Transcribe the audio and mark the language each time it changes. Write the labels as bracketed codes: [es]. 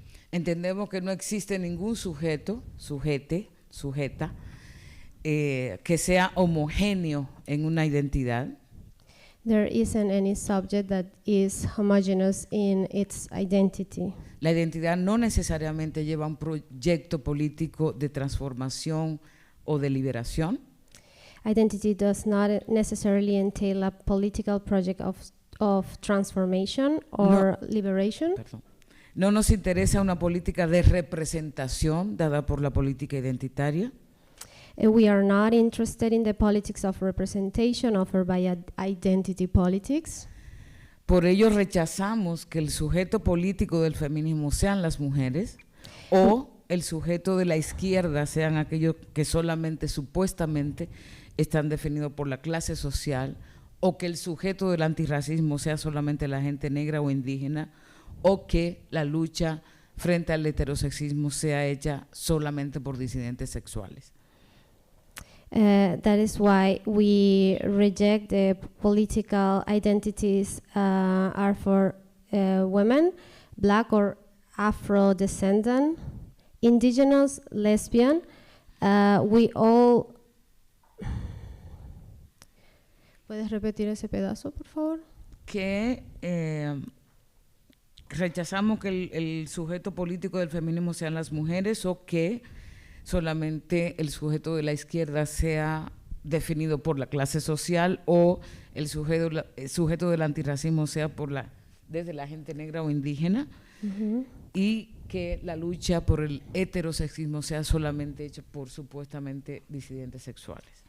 [es] Entendemos que no existe ningún sujeta, que sea homogéneo en una identidad. [en] There isn't any subject that is homogeneous in its identity. [es] La identidad no necesariamente lleva un proyecto político de transformación o de liberación. [en] Identity does not necessarily entail a political project of transformation or liberation. [es] Perdón. No nos interesa una política de representación dada por la política identitaria. [en] We are not interested in the politics of representation offered by identity politics. [es] Por ello rechazamos que el sujeto político del feminismo sean las mujeres o el sujeto de la izquierda sean aquellos que solamente supuestamente están definidos por la clase social, o que el sujeto del antirracismo sea solamente la gente negra o indígena, o que la lucha frente al heterosexismo sea hecha solamente por disidentes sexuales. [en] That is why we reject the political identities are for women, black or Afro-descendant, indigenous, lesbian. We all... [es] ¿Puedes repetir ese pedazo, por favor? Que rechazamos que el sujeto político del feminismo sean las mujeres, o que solamente el sujeto de la izquierda sea definido por la clase social, o el sujeto del antirracismo sea desde la gente negra o indígena, y que la lucha por el heterosexismo sea solamente hecha por supuestamente disidentes sexuales.